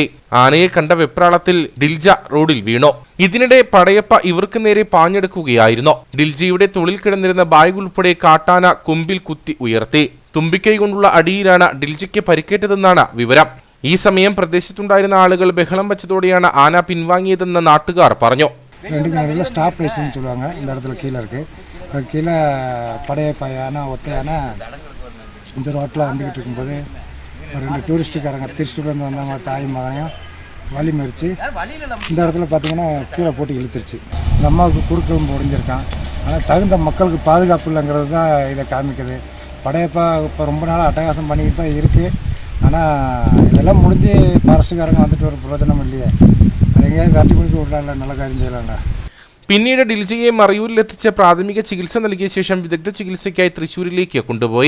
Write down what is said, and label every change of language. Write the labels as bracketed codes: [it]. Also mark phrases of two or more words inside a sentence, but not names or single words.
[ml] ആനയെ കണ്ട വെപ്രാളത്തിൽ ഡിൽജ റോഡിൽ വീണു. ഇതിനിടെ പടയപ്പ ഇവർക്ക് നേരെ പാഞ്ഞെടുക്കുകയായിരുന്നു. ഡിൽജയുടെ തൊളിൽ കിടന്നിരുന്ന ബാഗ് ഉൾപ്പെടെ കാട്ടാന കൊമ്പിൽ കുത്തി ഉയർത്തി. തുമ്പിക്കൈ കൊണ്ടുള്ള അടിയിലാണ് ഡിൽജയ്ക്ക് പരിക്കേറ്റതെന്നാണ് വിവരം. ഈ സമയം പ്രദേശത്തുണ്ടായിരുന്ന ആളുകൾ ബഹളം വെച്ചതോടെയാണ് ആന പിൻവാങ്ങിയതെന്ന് നാട്ടുകാർ പറഞ്ഞു. [ta] கீழே படையப்பா யானை ஒத்த யானை இந்த ரோட்டில் வந்துக்கிட்டு இருக்கும்போது ஒரு 2 டூரிஸ்ட்டுக்காரங்க திருச்சூர்லேருந்து வந்தாங்க, தாய் மகனையும் வலி மறித்து இந்த இடத்துல பார்த்தீங்கன்னா கீழே போட்டு இழுத்துருச்சு. இந்த அம்மாவுக்கு குறுக்கெலும்பு உடைஞ்சிருக்கான். ஆனால் தகுந்த மக்களுக்கு பாதுகாப்பு இல்லைங்கிறது தான் இதை காமிக்குது. படையப்பா இப்போ ரொம்ப நாள் அட்டகாசம் பண்ணிக்கிட்டு தான் இருக்குது. ஆனால் இதெல்லாம் முடிஞ்சு ஃபாரஸ்ட்டுக்காரங்க வந்துட்டு ஒரு பிரயோஜனம் இல்லையே. அது எங்கேயாவது வெட்டி முடிக்க விடலாம்ல, நல்ல காரியம் செய்யலாம்ல. [ml] പിന്നീട് ഡിൽജയെ മറയൂരിലെത്തിച്ച് പ്രാഥമിക ചികിത്സ നൽകിയ ശേഷം വിദഗ്ധ ചികിത്സയ്ക്കായി തൃശൂരിലേക്ക് കൊണ്ടുപോയി.